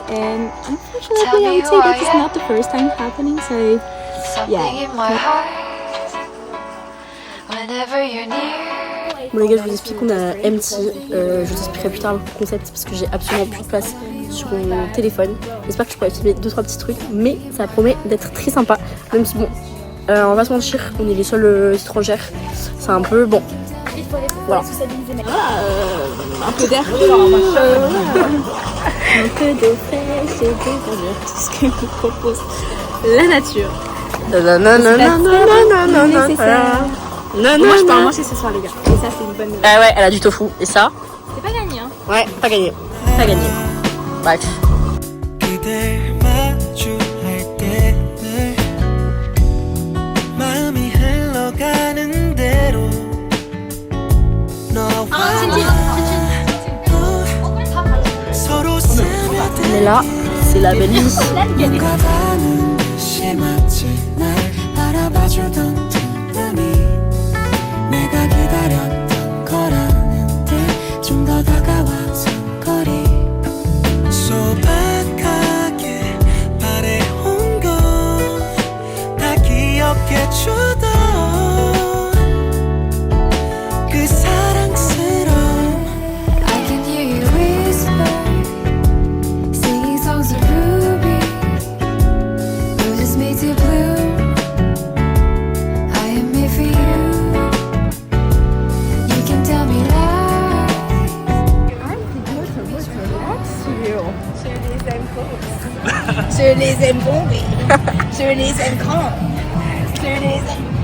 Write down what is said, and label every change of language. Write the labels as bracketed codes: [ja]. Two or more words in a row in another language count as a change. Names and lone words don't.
[en] And Tell unfortunately, me I would who say I this is am. not the first time happening, so Something yeah. in my heart. Whenever you're near. [fr] Bon les gars, je vous explique qu'on a MT. Je vous expliquerai plus tard le concept parce que j'ai absolument plus de place sur mon téléphone. J'espère que je pourrai filmer 2-3 petits trucs, mais ça promet d'être très sympa. Même si bon, on va pas se mentir, on est les seules étrangères. C'est un peu bon. Voilà. Un peu d'air pur, un peu d'eau fraîche et tout ce que nous propose la nature. Non. Non, Moi, je peux en manger ce soir, les gars. Et ça, c'est une bonne nouvelle. Ah ouais, elle a du tofu. Et ça? C'est pas gagné, hein. Ouais, pas gagné. Pas gagné. Bref. [ko] 그댈 마주할 때 늘 마음이 흘러가는 대로 너와 서로 [fr] Mais là, c'est la belle vie. [ko] 뭔가 가는 듯이 마치 날 바라봐주던 틈틈이 내가 기다렸던 거라는 듯 좀 더 다가와서 거리 소박하게 바래온 건 다 기억해주던 그 사랑스러운 [en] I can hear you whisper, singing songs of rubies, roses made to bloom. I am made for you. You can tell me lies. [fr] Je les aime bombés. Je les aime grands. Je les aime.